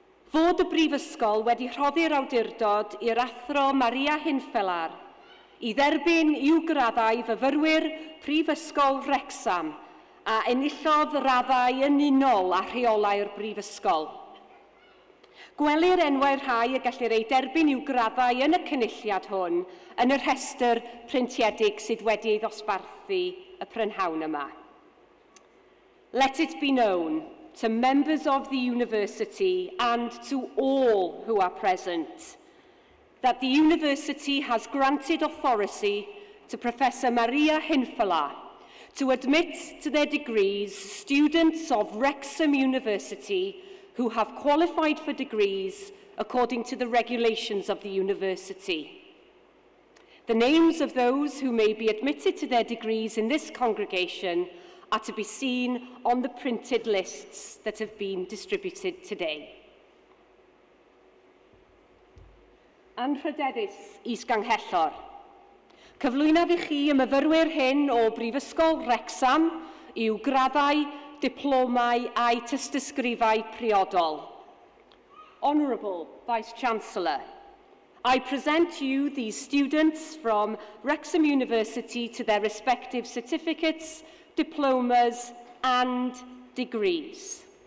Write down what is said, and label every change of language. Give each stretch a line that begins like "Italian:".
Welsh: Fod y Brifysgol wedi rhoddi'r awdurdod i'r athro Maria Hinfelar I dderbyn i'w graddau fyfyrwyr Prifysgol Wrecsam a enillodd raddau yn unol a rheolau'r Brifysgol. Gwelir enwau'r rhai y gellir ei derbyn i'w graddau yn y cynulliad hwn yn y rhestr preintiedig sydd wedi ei ddosbarthu y prynhawn yma.
English: Let it be known to members of the university and to all who are present that the university has granted authority to Professor Maria Hinfelar to admit to their degrees students of Wrexham University who have qualified for degrees according to the regulations of the university. The names of those who may be admitted to their degrees in this congregation are to be seen on the printed lists that have been distributed today.
Welsh: Anrhydeddus is-ganghellor. Cyflwynaf I chi y myfyrwyr hyn o Brifysgol Wrecsam i'w graddau, diplomau a'i tystysgrifau priodol.
English: Honourable Vice-Chancellor, I present to you these students from Wrexham University to their respective certificates, diplomas and degrees.